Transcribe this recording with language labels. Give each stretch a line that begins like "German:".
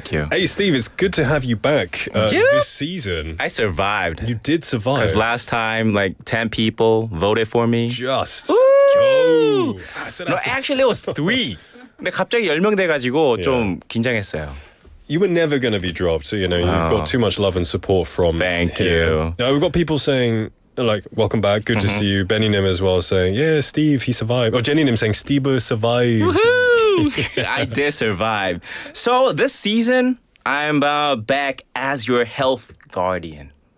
English: Hey, Steve, it's good to have you back this season. I survived. You did survive. Because last time, like 10 people voted for me. Just go. No, actually it was 3.
Korean: 근데 갑자기 10명 돼가지고 좀 긴장했어요.
English: You were never going to be dropped. So, you've got too much love and support from Thank here. you. Now, we've got people saying, like, welcome back, good to see you. Benny Nim as well saying, yeah, Steve, he survived. Or Jenny Nim saying, Steve survived. Woohoo! I did survive. So this season, I'm back as your health guardian.